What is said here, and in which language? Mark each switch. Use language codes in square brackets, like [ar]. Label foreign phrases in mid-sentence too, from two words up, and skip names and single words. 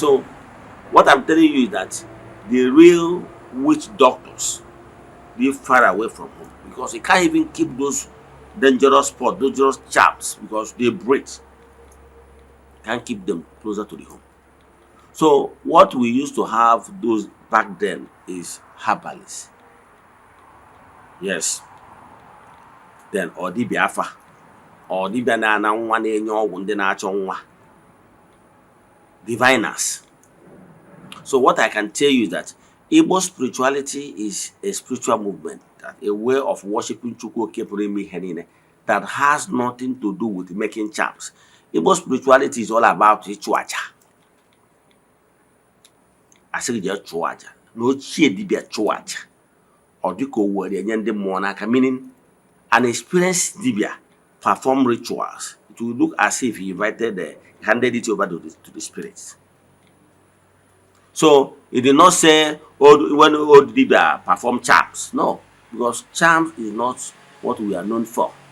[en] So what I'm telling you is that the real witch doctors live far away from home because you can't even keep those dangerous spots, dangerous chaps because they breathe. Can't keep them closer to the home. So what we used to have those back then is herbalists. Yes. [ig] Then or dibịa afa or dibịa na-ana nwa na-enye ọgwụ ndị na-achọ nwa, [en] diviners. So what I can tell you is that Igbo spirituality is a spiritual movement, that a way of worshiping Chukwu Okepụrụ [ig] ime ihe niile [en] that has nothing to do with making charms. Igbo spirituality is all about [ig] ịchụ aja. Asị gị jee chụọ aja na ochie dibịa chụọ aja ọ dịka o were enye ndị mmụọ n'aka, [en] meaning an experienced dibia perform rituals. It will look as if he handed it over to the spirits. So he did not say when old dibia perform charms. No, because charms is not what we are known for.